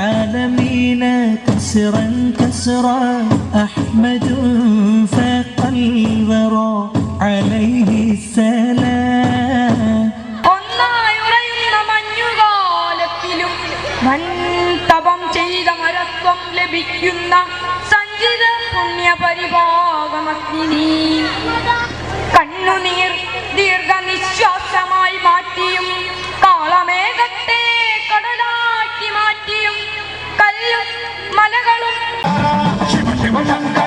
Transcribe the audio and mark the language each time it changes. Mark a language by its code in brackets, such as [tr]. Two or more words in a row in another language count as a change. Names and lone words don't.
[ar] العالمين كسرا كسرا أحمد فاق الورى عليه السلام [ml] ഒന്നായുറയുന്ന മഞ്ഞുകാലത്തിലും വൻ തപം ചെയ്ത മരത്വം ലഭിക്കുന്ന സഞ്ചിത പുണ്യപരിഭാഗമഗ്നി കണ്ണുനീർ ദീർഘനിശ്വാസമായി മാറ്റിയും കാളമേഘത്തെ കടലാക്കി മാറ്റിയും കല്ലും മലകളും